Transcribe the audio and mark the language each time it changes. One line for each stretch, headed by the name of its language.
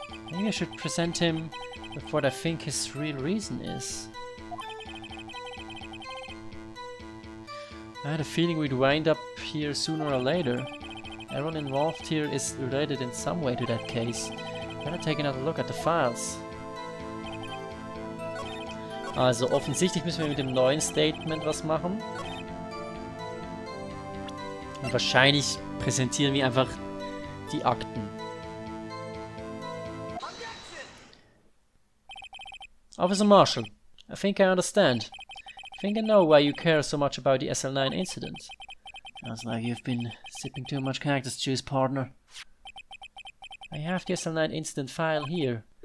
English: Maybe I should present him with what I think his real reason is. I had a feeling we'd wind up here sooner or later. Everyone involved here is related in some way to that case. Better take another look at the files.
German: Also offensichtlich müssen wir mit dem neuen Statement was machen. Und wahrscheinlich präsentieren wir einfach die Akten.
English: Officer Marshall, I think I understand. I think I know why you care so much about the SL9 incident. Sounds like you've been sipping too much cactus juice, partner. I have the SL9 incident file here.